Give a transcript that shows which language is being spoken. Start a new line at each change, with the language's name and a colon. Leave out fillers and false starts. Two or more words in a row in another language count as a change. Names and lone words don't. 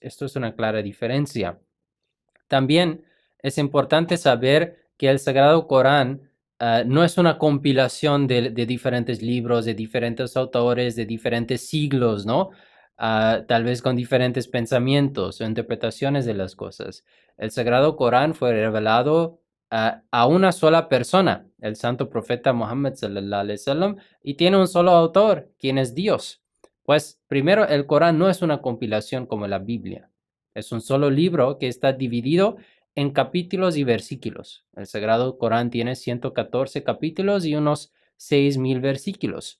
Spanish: Esto es una clara diferencia. También es importante saber que el Sagrado Corán no es una compilación de diferentes libros, de diferentes autores, de diferentes siglos, ¿no? Tal vez con diferentes pensamientos o interpretaciones de las cosas. El Sagrado Corán fue revelado a una sola persona, el santo profeta Muhammad
Arabic: صلى الله عليه وسلم,
Spanish: y tiene un solo autor, quien es Dios. Pues primero, el Corán no es una compilación como la Biblia. Es un solo libro que está dividido en capítulos y versículos. El Sagrado Corán tiene 114 capítulos y unos 6,000 versículos.